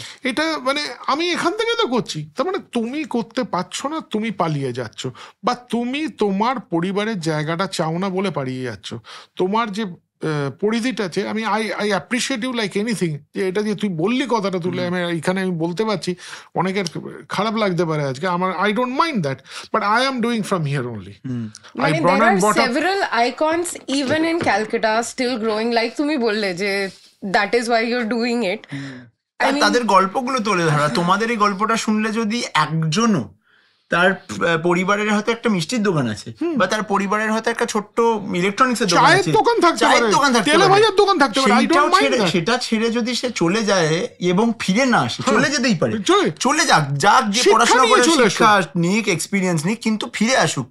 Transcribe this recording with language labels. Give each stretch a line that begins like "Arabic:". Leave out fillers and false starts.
Bangla: এটা মানে আমি এখান থেকে তো করছি। তার মানে তুমি করতে পারছো না, তুমি পালিয়ে যাচ্ছ, বা তুমি তোমার পরিবারের জায়গাটা চাও না বলে পালিয়ে যাচ্ছ। তোমার যে পরিধিটা আছে, আমি
English: I appreciate you like anything,
Bangla: যে এটা যে তুই বললি কথাটা তুলে আমি এখানে আমি বলতে পারছি, অনেকের খারাপ লাগতে পারে আজকে, আমার
English: I don't mind that, but I am doing from here only.
Bangla: মানে
English: there are several icons even in Calcutta still growing, like
Bangla: তুমি বললে যে
English: that is why you're doing it.
Bangla: তাদের গল্পগুলো তুলে ধরা। তোমাদের এই গল্পটা শুনলে যদি একজনও তার পরিবারের হয়তো একটা মিষ্টির দোকান আছে, বা তার পরিবারের হয়তো একটা ছোট্ট ইলেকটরনিক্সের দোকান আছে, চায়ের দোকান থাকতে পারে, সেটা ছেড়ে যদি সে চলে যায় এবং ফিরে না আসে, চলে যেতেই পারে, চলে যাক যে পড়াশোনা করে শিক্ষা নিক, এক্সপিরিয়েন্স নিক, কিন্তু ফিরে আসুক।